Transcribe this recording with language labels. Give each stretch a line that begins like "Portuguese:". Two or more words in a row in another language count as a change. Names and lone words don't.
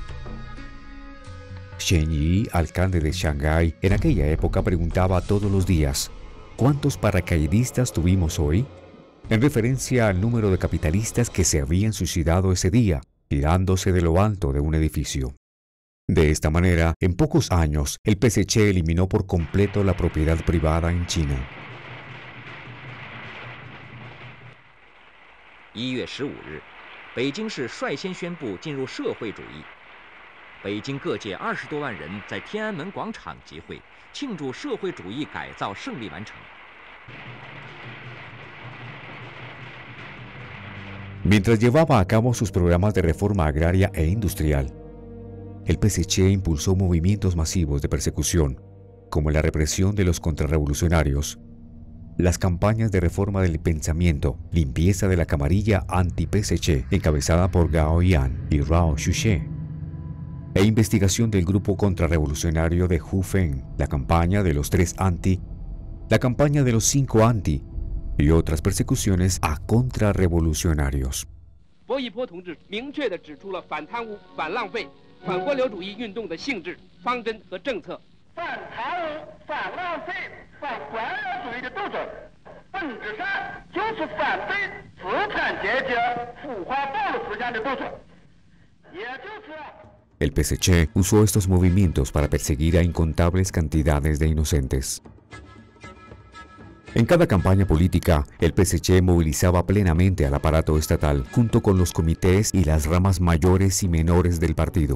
Spanish: Shen Yi, alcalde de Shanghái, en aquella época preguntaba todos los días, ¿cuántos paracaidistas tuvimos hoy?, en referencia al número de capitalistas que se habían suicidado ese día. tirándose de lo alto de un edificio. De esta manera, en pocos años, el PSC eliminó por completo la propiedad privada en China.
Chinese: 1 月15日，北京市率先宣布进入社会主义。北京各界20多万人在天安门广场集会，庆祝社会主义改造胜利完成。
Spanish: Mientras llevaba a cabo sus programas de reforma agraria e industrial, el PSC impulsó movimientos masivos de persecución, como la represión de los contrarrevolucionarios, las campañas de reforma del pensamiento, limpieza de la camarilla anti-PSC, encabezada por Gao Yan y Rao Xushe, e investigación del grupo contrarrevolucionario de Hu Feng, la campaña de los 3 anti, la campaña de los 5 anti, y otras persecuciones a contrarrevolucionarios.
Chinese: 薄一波同志明确地指出了反贪污、反浪费、反官僚主义运动的性质、方针和政策。反贪污、反浪费、反官僚主义的斗争，本质上就是反对资产阶级腐化暴露思想的斗争，也就是。
Spanish: El PSC usó estos movimientos para perseguir a incontables cantidades de inocentes. En cada campaña política, el PSC movilizaba plenamente al aparato estatal, junto con los comités y las ramas mayores y menores del partido.